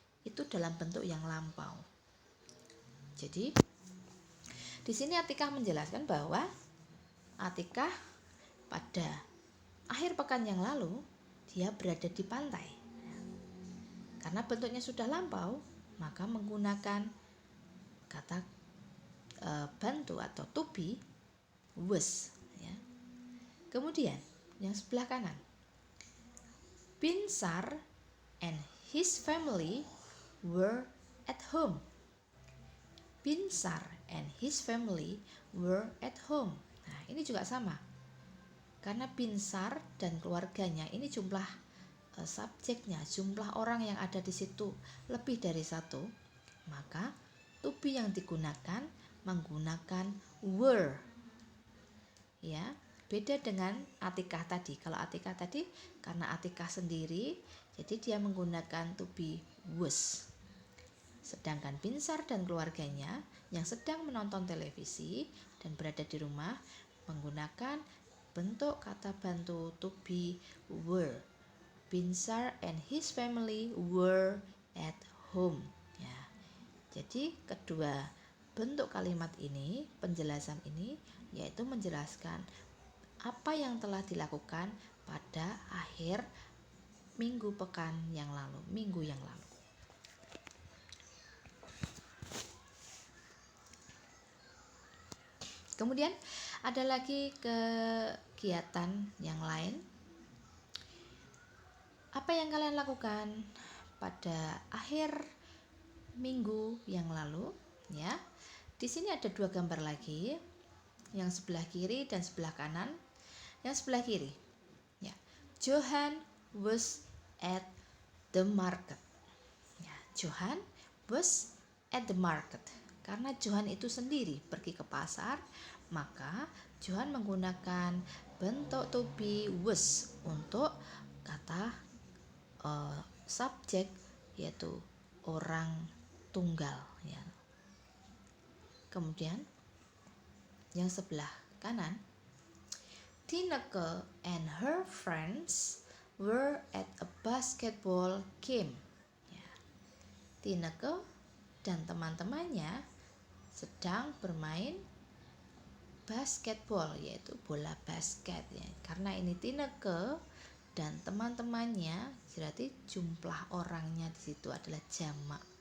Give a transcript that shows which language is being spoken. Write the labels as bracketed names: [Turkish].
[Indonesian] itu dalam bentuk yang lampau. Jadi di sini Atikah menjelaskan bahwa Atikah pada akhir pekan yang lalu dia berada di pantai. Karena bentuknya sudah lampau, maka menggunakan kata bantu atau to be was, ya. Kemudian yang sebelah kanan, [English] Binsar and his family were at home. Binsar and his family were at home. [Indonesian] Nah, ini juga sama. Karena Binsar dan keluarganya ini jumlah subjeknya, jumlah orang yang ada di situ lebih dari satu, maka to be yang digunakan menggunakan were. Ya, beda dengan Atikah tadi. Kalau Atikah tadi karena Atikah sendiri, jadi dia menggunakan to be was. Sedangkan Binsar dan keluarganya yang sedang menonton televisi dan berada di rumah menggunakan bentuk kata bantu to be were. [English] Binsar and his family were at home. [Indonesian] Ya. Jadi kedua bentuk kalimat ini, penjelasan ini yaitu menjelaskan apa yang telah dilakukan pada akhir minggu yang lalu. Kemudian ada lagi kegiatan yang lain. Apa yang kalian lakukan pada akhir minggu yang lalu? Ya, di sini ada dua gambar lagi, yang sebelah kiri dan sebelah kanan. Yang sebelah kiri, ya, [English] Johan was at the market. Ya, Johan was at the market. [Indonesian] Karena Johan itu sendiri pergi ke pasar, maka Johan menggunakan bentuk to be was untuk kata subjek, yaitu orang tunggal, ya. Kemudian yang sebelah kanan, [English] Tineke and her friends were at a basketball game. [Indonesian] Ya. Tineke dan teman-temannya sedang bermain basketball, yaitu bola basket, ya. Karena ini Tineke dan teman-temannya, berarti jumlah orangnya di situ adalah jamak.